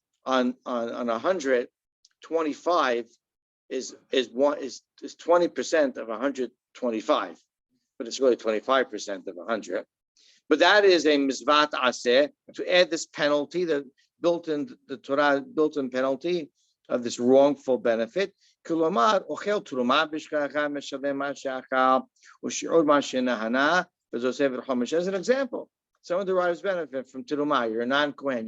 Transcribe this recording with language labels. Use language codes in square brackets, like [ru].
[en] On 100, 25 is 20% of 125, but it's really 25% of 100. But that is a misvat aseh, to add this penalty, the Torah built-in penalty of this wrongful benefit. [he] כלומר, אוכל תרומה בשכחה משלם מה שאכל, ושיעור מה שנהנה, וזו ספר חומש. [en] As an example, someone derives benefit from teruma. You're a non-Kohen.